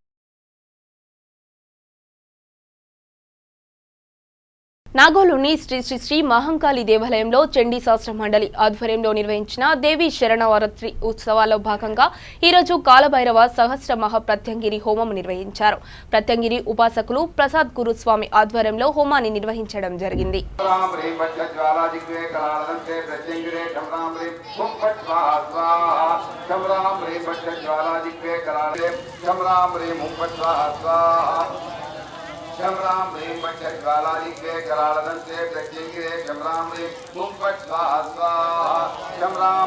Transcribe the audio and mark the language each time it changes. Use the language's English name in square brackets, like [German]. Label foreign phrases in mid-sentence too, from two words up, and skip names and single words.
[Telugu] నాగోలుని శ్రీ శ్రీ శ్రీ మహంకాళి దేవాలయంలో చండీ శాస్త్ర మండలి ఆధ్వర్యంలో నిర్వహించిన దేవి శరణవరాత్రి ఉత్సవాల్లో భాగంగా ఈరోజు కాలభైరవ సహస్ర మహాప్రత్యంగిరి హోమం నిర్వహించారు. ప్రత్యంగిరి ఉపాసకులు ప్రసాద్ గురుస్వామి ఆధ్వర్యంలో హోమాన్ని నిర్వహించడం జరిగింది. [Sanskrit] शम राम ह्रीं पट्ट ज्वालादिग्वे करालदन्ते प्रत्यङ्गिरे शम राम ह्रीं हुं पट् स्वाहा स्वाहा शम राम